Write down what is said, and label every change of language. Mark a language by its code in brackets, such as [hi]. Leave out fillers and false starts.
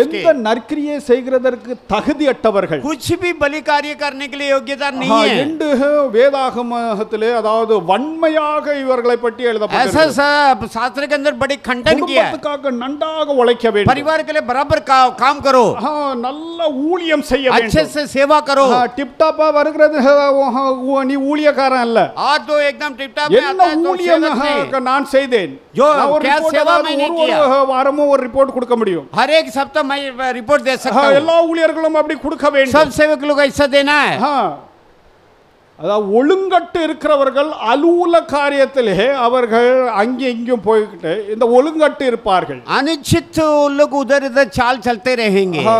[ta] எந்த நற்கிரியை செய்கிறதற்கு தகுதியற்றவர்கள் [hi] कुछ भी बलि कार्य करने के लिए योग्यता नहीं है [ta] என்று வேதாகமத்திலே அதாவது வன்மையாக இவர்களை பற்றி எழுதப்பட்டிருக்கிறது [hi] ऐसा शास्त्र के अंदर बड़ी खंडन किया है [ta] குடும்பத்துக்காக நன்றாக உழைக்க வேண்டும் [hi] परिवार के लिए बराबर काम करो [ta] நல்ல ஊழியம் செய்ய வேண்டும் [hi] अच्छे से सेवा करो [ta] டிப் டாப்பா வருகிறது நீ ஊழியக்காரன் அல்ல [hi] आज तो एकदम टिप टॉप में आता है तो [ta] ஊழியம் நான் செய்தேன் [hi] जो क्या सेवा मैंने किया [ta] வாரமும் ஒரு ரிப்போர்ட் கொடுக்க முடியும் [hi] हर एक सप्ताह मैं रिपोर्ट दे सकता हूं [ta] எல்லா ஊழியர்களும் அப்படி கொடுக்க வேண்டும் [hi] सब सेवक लोग ऐसा देना है [ta] அதாவது ஒழுங்கட்டு இருக்கிறவர்கள் அலுவல காரியத்திலே அவர்கள் அங்கே இங்கேயும் போய்கிட்டு இந்த ஒழுங்கட்டு இருப்பார்கள் [hi] अनुचित लोग उधर इधर चाल चलते रहेंगे